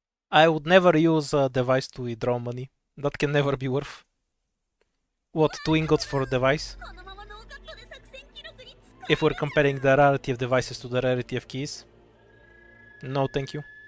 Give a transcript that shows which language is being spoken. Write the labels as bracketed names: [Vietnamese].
[English] I would never use a device to withdraw money. That can never be worth. What, 2 ingots for a device? [Japanese] このままノーカットで作戦記録に使う。 [English] If we're comparing the rarity of devices to the rarity of keys. No, thank you.